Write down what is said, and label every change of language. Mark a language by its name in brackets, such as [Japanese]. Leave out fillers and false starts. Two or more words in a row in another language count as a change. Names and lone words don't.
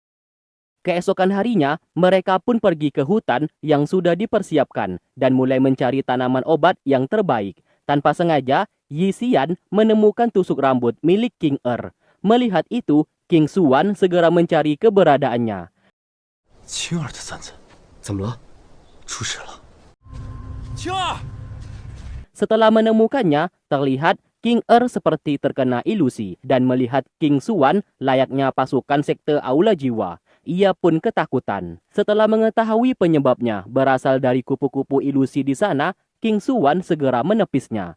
[Indonesian] Keesokan harinya, mereka pun pergi ke hutan yang sudah dipersiapkan dan mulai mencari tanaman obat yang terbaik. Tanpa sengaja, Yi Xian menemukan tusuk rambut milik King Er. Melihat itu, King Xuan segera mencari keberadaannya. [Chinese] 青儿的簪子，怎么了？出事了！青儿， [Indonesian] Setelah menemukannya, terlihat King Er seperti terkena ilusi dan melihat King Xuan layaknya pasukan sekte Aula Jiwa. Ia pun ketakutan. Setelah mengetahui penyebabnya berasal dari kupu-kupu ilusi di sana, King Xuan segera menepisnya.